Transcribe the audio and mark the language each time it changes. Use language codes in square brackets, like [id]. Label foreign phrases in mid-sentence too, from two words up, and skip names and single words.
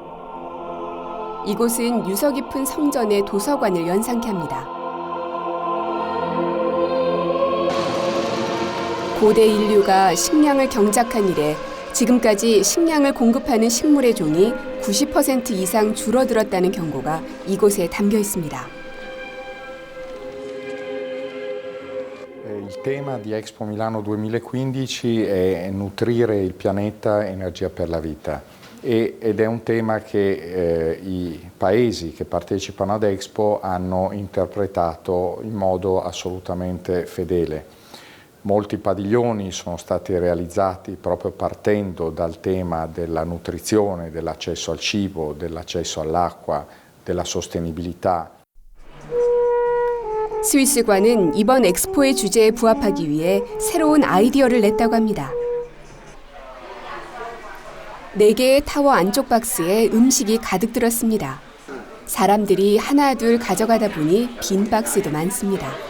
[ko] 이곳은 유서 깊은 성전의 도서관을 연상케 합니다. 고대 인류가 식량을 경작한 이래 지금까지 식량을 공급하는 식물의 종이 90% 이상 줄어들었다는 경고가 이곳에 담겨 있습니다. [it] Il tema di Expo Milano 2015 è nutrire il pianeta energia per la vita ed è un tema che i paesi che partecipano ad Expo hanno interpretato in modo assolutamente fedele. Molti padiglioni sono stati realizzati proprio partendo dal tema della nutrizione, dell'accesso al cibo, dell'accesso all'acqua, della sostenibilità. [ko] 스위스관은 이번 엑스포의 주제에 부합하기 위해 새로운 아이디어를 냈다고 합니다. 4개의 타워 안쪽 박스에 음식이 가득 들었습니다. 사람들이 하나 둘 가져가다 보니 빈 박스도 많습니다.